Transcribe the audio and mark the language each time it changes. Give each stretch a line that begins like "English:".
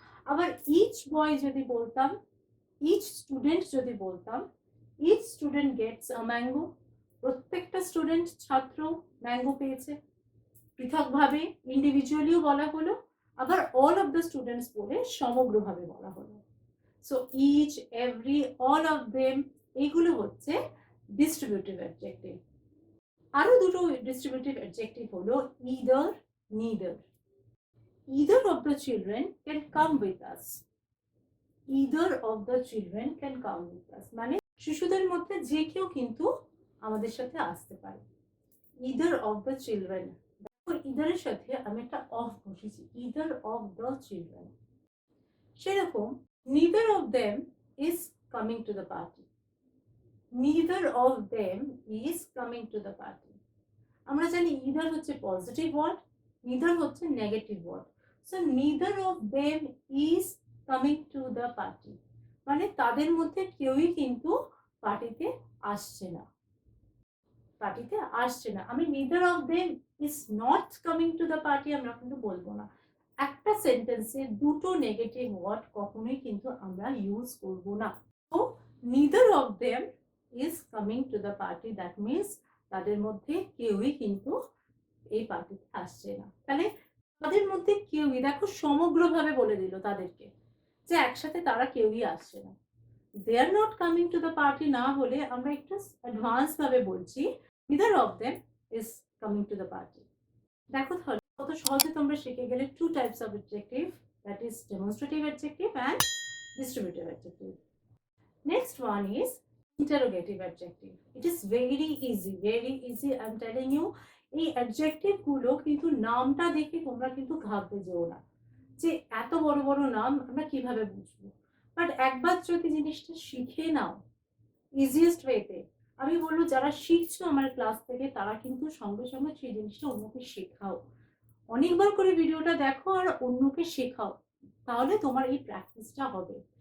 Bangla: আবার ইচ বয় যদি বলতাম, ইচ স্টুডেন্ট যদি বলতাম,
English: each student gets a mango,
Bangla: প্রত্যেকটা স্টুডেন্ট ছাত্র ম্যাঙ্গো পেয়েছে, পৃথকভাবে ইন্ডিভিজুয়ালিও বলা হলো, আবার অল অফ দ্য স্টুডেন্টস বলে সমগ্রভাবে বলা হলো।
English: so each every all of them
Bangla: এগুলো হচ্ছে
English: Distributive adjective.
Bangla: আরো দুটো ডিস্ট্রিবিউটিভ অ্যাডজেক্টিভ হলো either, neither.
English: Either of the children can come with us. Either of the children can come with us.
Bangla: মানে শিশুদের মধ্যে যে কেউ কিন্তু আমাদের সাথে আসতে পারে।
English: Either of the children.
Bangla: দেখো either এর সাথে আমি একটা of বসেছি,
English: either of the children. সেরকম neither of them is coming to the party. Neither of them is coming to the party.
Bangla: আমরা জানি either হচ্ছে পজিটিভ ওয়ার্ড, neither হচ্ছে negative word. So
English: neither of them is coming to the party,
Bangla: মানে তাদের মধ্যে কেউই কিন্তু পার্টিতে আসছে না, পার্টিতে আসছে না।
English: আমি neither of them is not coming to the party
Bangla: আমরা কিন্তু বলবো না। একটা সেন্টেন্সে দুটো নেগেটিভ ওয়ার্ড কখনোই কিন্তু আমরা ইউজ করব না।
English: তো neither of them is coming to the party, that means
Bangla: তাদের মধ্যে কেউই কিন্তু এই পার্টিতে আসছে না। তাহলে তাদের মধ্যে কেউই, দেখো সমগ্রভাবে বলে দিল তাদেরকে যে একসাথে তারা কেউই আসছে না।
English: they are not coming to the party
Bangla: না বলে আমরা একটু অ্যাডভান্স ভাবে বলছি
English: neither of them is coming to the party.
Bangla: দেখো তাহলে কত সহজে তোমরা শিখে গেলে
English: Two types of adjective, that is demonstrative adjective and distributive adjective. Next one is interrogative adjective. It is very easy, I'm telling you.
Bangla: এই adjective গুলো কিন্তু নামটা দেখে তোমরা কিন্তু ঘাবড়ে যেও না যে এত বড় বড় নাম আমরা কিভাবে বুঝবো, বাট একবার যদি জিনিসটা শিখে নাও ইজিয়েস্ট ওয়েতে, আমি বলবো যারা শিখছো আমার ক্লাস থেকে তারা কিন্তু সঙ্গে সঙ্গে সেই জিনিসটা অন্যকে শেখাও, অনেকবার করে ভিডিওটা দেখো আর অন্যকে শেখাও, তাহলে তোমার এই প্র্যাকটিসটা হবে।